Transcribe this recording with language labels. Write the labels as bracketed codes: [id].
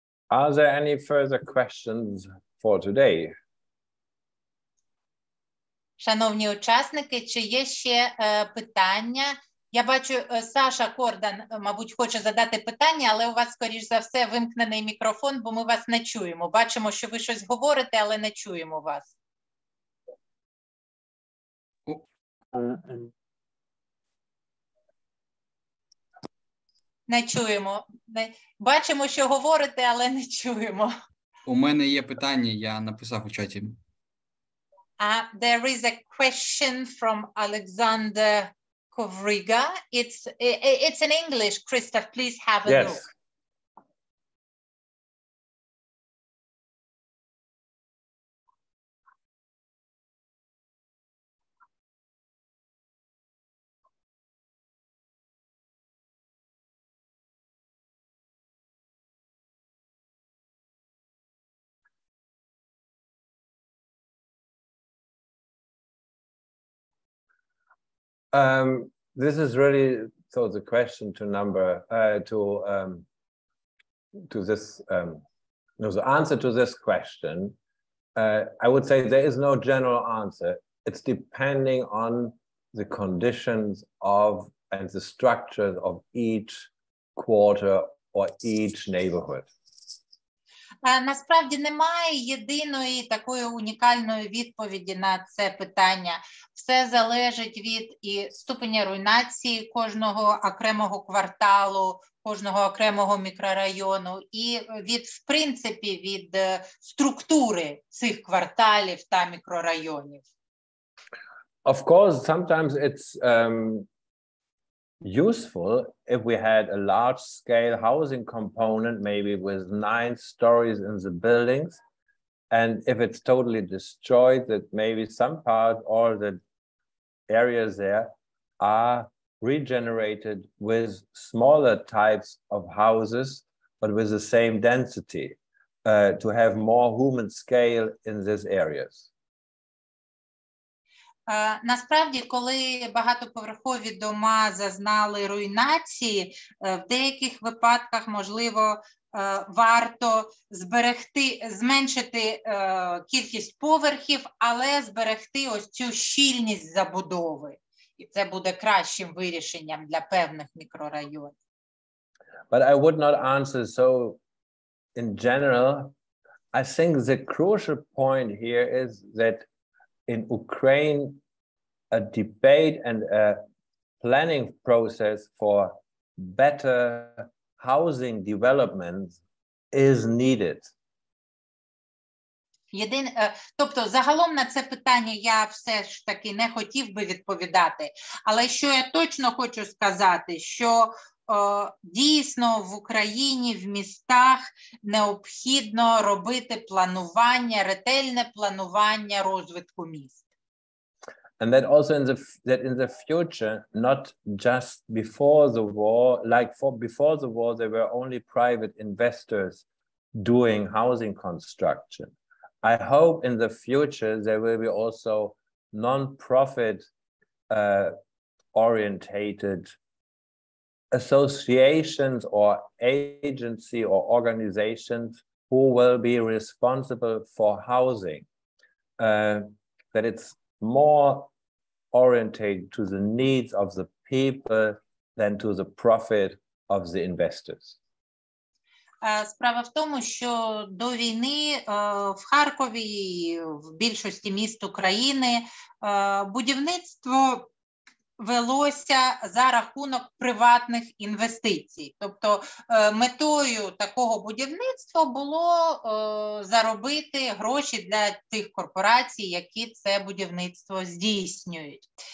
[en] Are there any further questions for today? [uk] Шановні учасники, чи є ще питання Я бачу, Саша Кордан, мабуть, хоче задати питання, але у вас, скоріш за все, вимкнений мікрофон, бо ми вас не чуємо. Бачимо, що ви щось говорите, але не чуємо вас. Не чуємо. Бачимо, що говорите, але не чуємо. У мене є питання, я написав у чаті. [en] There is a question from Alexander Kovriga. It's in English. Christoph, please have a look. This is really so the question to this no, the answer to this question. I would say there is no general answer. It's depending on the conditions of and the structures of each quarter or each neighborhood. [uk] Насправді немає єдиної такої унікальної відповіді на це питання. Все залежить від і ступеня руйнації кожного окремого кварталу, кожного окремого мікрорайону і від, в принципі, від структури цих кварталів та мікрорайонів. [en] Of course, sometimes it's useful if we had a large-scale housing component, maybe with 9 stories in the buildings, and if it's totally destroyed, that maybe some part or the areas there are regenerated with smaller types of houses, but with the same density, to have more human scale in these areas. [uk] Насправді, коли багатоповерхові дома зазнали руйнації, в деяких випадках, можливо, варто зменшити кількість поверхів, але зберегти ось цю щільність забудови. І це буде кращим вирішенням для певних мікрорайонів. [en] But I would not answer so in general. I think the crucial point here is that in Ukraine, a debate and a planning process for better housing development is needed. [uk] Тобто, загалом на це питання я все ж таки не хотів би відповідати, але що я точно хочу сказати, що дійсно в Україні, в містах необхідно робити планування, ретельне планування розвитку міст. [en] And that also in the future, not just before the war, before the war, there were only private investors doing housing construction. I hope in the future there will be also non-profit orientated associations or agency or organizations who will be responsible for housing, that it's more oriented to the needs of the people than to the profit of the investors. [uk] Справа в тому, що до війни в Харкові і в більшості міст України будівництво велося за рахунок приватних інвестицій. Тобто метою такого будівництва було заробити гроші для тих корпорацій, які це будівництво здійснюють.